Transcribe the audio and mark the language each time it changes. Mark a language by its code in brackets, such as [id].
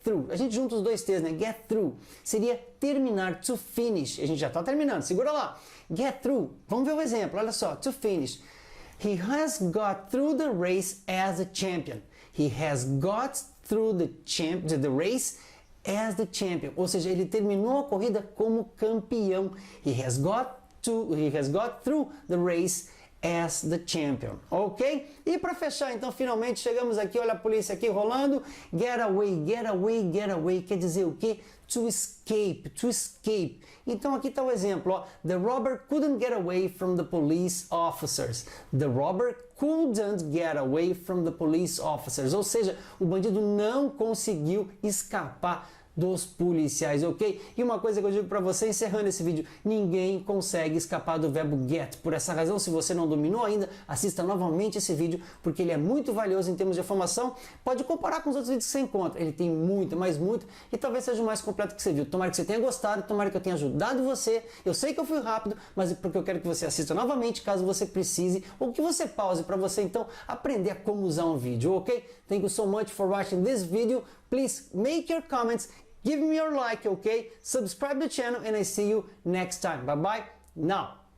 [pt] A gente junta os dois T's, né? Get through. Seria terminar, [en] to finish. [pt] A gente já está terminando, segura lá. Get through. Vamos ver o exemplo, olha só, [en] to finish. He has got through the race as a champion. He has got through the race as the champion. [pt] Ou seja, ele terminou a corrida como campeão. [en] He has got through the race as the champion, ok? [pt] E para fechar, então, finalmente chegamos aqui, olha a polícia aqui rolando. Get away, get away, get away, quer dizer o quê? [en] to escape, to escape. [pt] Então aqui está o exemplo, ó. [en] The robber couldn't get away from the police officers. The robber couldn't get away from the police officers. [pt] Ou seja, o bandido não conseguiu escapar dos policiais, ok? E uma coisa que eu digo para você, encerrando esse vídeo, ninguém consegue escapar do verbo get. Por essa razão, se você não dominou ainda, assista novamente esse vídeo, porque ele é muito valioso em termos de formação. Pode comparar com os outros vídeos que você encontra. Ele tem muito, mas muito, e talvez seja o mais completo que você viu. Tomara que você tenha gostado, tomara que eu tenha ajudado você. Eu sei que eu fui rápido, mas é porque eu quero que você assista novamente, caso você precise, ou que você pause para você, então, aprender a como usar um vídeo, ok? [en] Thank you so much for watching this video. Please make your comments. Give me your like, okay? Subscribe to the channel and I see you next time. Bye bye. Now.